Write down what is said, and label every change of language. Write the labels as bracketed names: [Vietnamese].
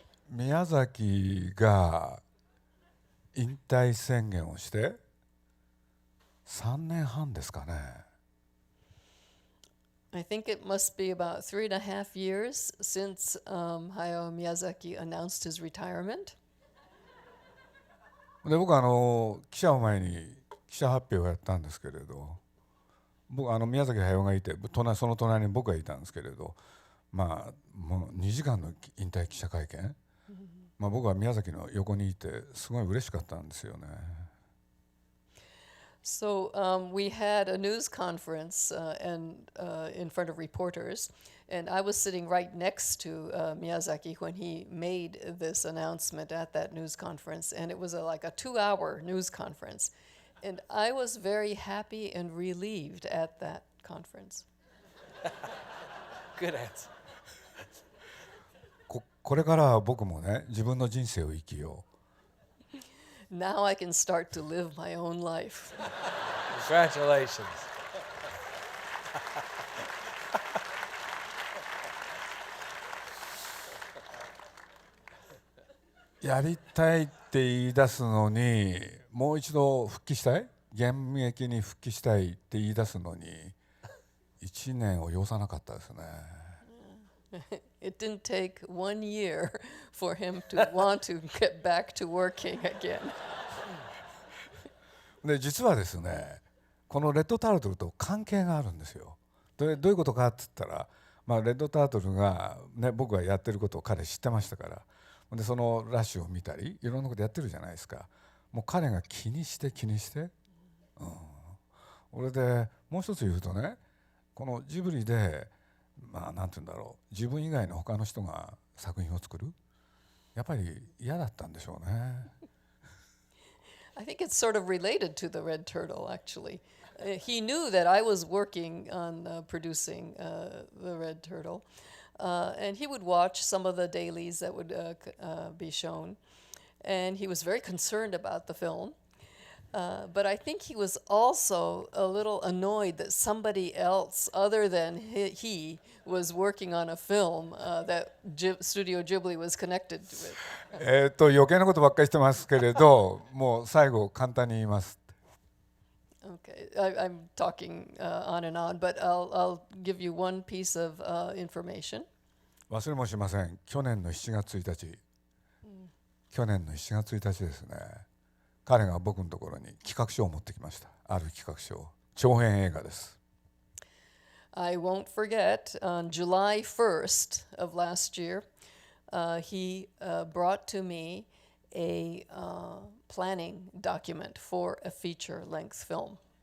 [Japanese] 宮崎が引退宣言をして3年半ですかね。 [English] I think it must be about 3.5 years since Hayao Miyazaki announced his retirement. [Japanese] で僕記者を前に記者発表をやったんですけれど、僕宮崎駿がいてその隣に僕がいたんですけれど、もう2時間の引退記者会見、僕は宮崎の横にいてすごい嬉しかったんですよね。 [English] So we had a news conference in front of reporters, and I was sitting right next to Miyazaki when he made this announcement at that news conference, and it was like a 2-hour news conference. And I was very happy and relieved at that conference. Good answer. [Japanese] これから僕もね、自分の人生を生きよう。 [English] Now I can start to live my own life. Congratulations. [Japanese] やりたいって言い出すのに、もう一度復帰したい、現役に復帰したいって言い出すのに、1年を要さなかったですね。 [English] It didn't take 1 year for him to want to get back to working again. [Japanese] で実はですね、このレッドタートルと関係があるんですよ。でどういうことかって言ったら、レッドタートルが、ね、僕がやってることを彼知ってましたから、でそのラッシュを見たりいろんなことやってるじゃないですか。もう彼が気にして、俺でもう一つ言うとね、このジブリでなんて言うんだろう、自分以外の他の人が作品を作る、やっぱり嫌だったんでしょうね。 [English] I think it's sort of related to the Red Turtle, actually. He knew that I was working on producing the Red Turtle, and he would watch some of the dailies that would be shown, and he was very concerned about the film. But I think he was also a little annoyed that somebody else other than he was working on a film that Studio Ghibli was connected with. [Japanese] 余計なことばっかりしてますけれど、もう最後簡単に言います。 [English] Okay, I'm talking on and on, but I'll give you one piece of information. [Japanese] 忘れもしません。去年の7月1日。去年の7月1日ですね。彼が僕のところに企画書を持ってきました。ある企画書。長編映画です。 [English] I won't forget, on July 1st of last year, he brought to me a planning document for a feature-length film.